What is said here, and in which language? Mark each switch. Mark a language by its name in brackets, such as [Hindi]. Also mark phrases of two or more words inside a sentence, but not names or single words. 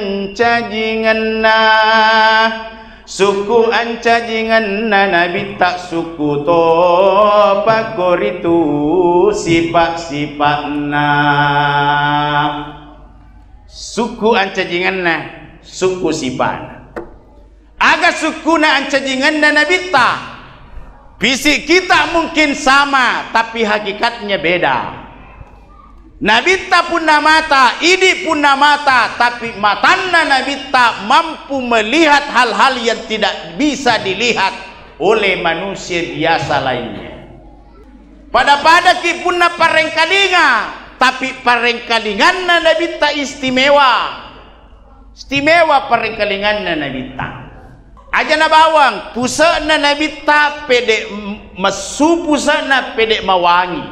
[Buginese] ancajingan nabi tak suku to pakor itu sifat-sifatna suku ancajingan suku sifat aga suku ancajingan nabi tak [Indonesian] fisik kita mungkin sama tapi hakikatnya beda. [Buginese] Nabita punna mata, idi punna mata, [Indonesian] tapi [Buginese] matana nabita [Indonesian] mampu melihat hal-hal yang tidak bisa dilihat oleh manusia biasa lainnya. [Buginese] Pada ki punna parengkalinga, tapi parengkalingan nabita istimewa. Istimewa parengkalingan nabita. Aja na bawang, pusat na nabita pede mesu pusat na pede mawangi.